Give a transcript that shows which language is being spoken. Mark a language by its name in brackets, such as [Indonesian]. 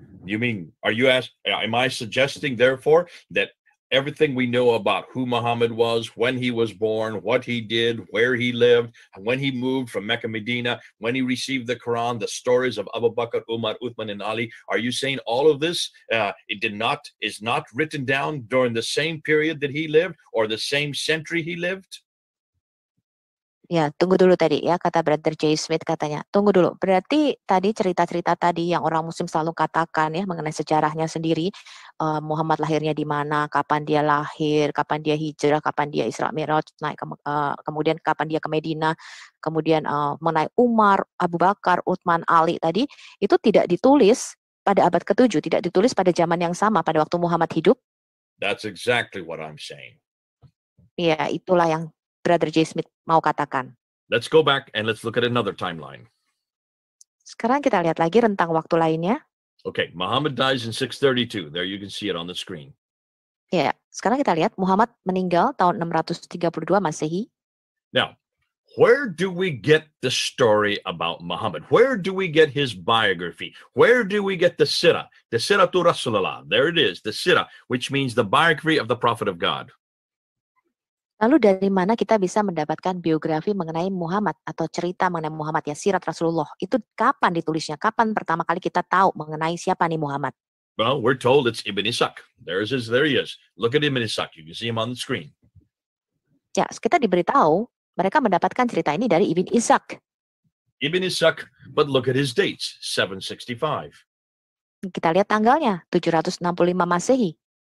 [English] Am I suggesting therefore that everything we know about who Muhammad was, when he was born, what he did, where he lived, when he moved from Mecca, Medina, when he received the Quran, the stories of Abu Bakr, Umar, Uthman, and Ali, are you saying all of this is not written down during the same period that he lived or the same century he lived? [Indonesian] Ya, tunggu dulu tadi ya, kata Brother J. Smith katanya. Tunggu dulu, berarti tadi cerita-cerita tadi yang orang muslim selalu katakan ya mengenai sejarahnya sendiri, Muhammad lahirnya di mana, kapan dia lahir, kapan dia hijrah, kapan dia Isra Mi'raj, kemudian kapan dia ke Medina, kemudian mengenai Umar, Abu Bakar, Utsman, Ali tadi, itu tidak ditulis pada abad ke-7, tidak ditulis pada zaman yang sama, pada waktu Muhammad hidup. [English] That's exactly what I'm saying. [Indonesian] Ya, itulah yang Brother J. Smith mau katakan. [English] Let's go back and let's look at another timeline. [Indonesian] Sekarang kita lihat lagi rentang waktu lainnya. [English] Okay, Muhammad dies in 632. There you can see it on the screen. [Indonesian] Ya, sekarang kita lihat Muhammad meninggal tahun 632 Masehi. [English] Now, where do we get the story about Muhammad? Where do we get his biography? Where do we get the Sirah? The Sirah to Rasulullah. There it is, the Sirah, which means the biography of the Prophet of God. [Indonesian] Lalu dari mana kita bisa mendapatkan biografi mengenai Muhammad atau cerita mengenai Muhammad ya, sirat Rasulullah? Itu kapan ditulisnya? Kapan pertama kali kita tahu mengenai siapa nih Muhammad? [English] Well, we're told it's Ibn Ishaq. There he is. Look at Ibn Ishaq. You can see him on the screen. [Indonesian] Ya, kita diberitahu mereka mendapatkan cerita ini dari Ibn Ishaq. [English] Ibn Ishaq, but look at his dates, 765. [Indonesian] Kita lihat tanggalnya, 765 Masehi.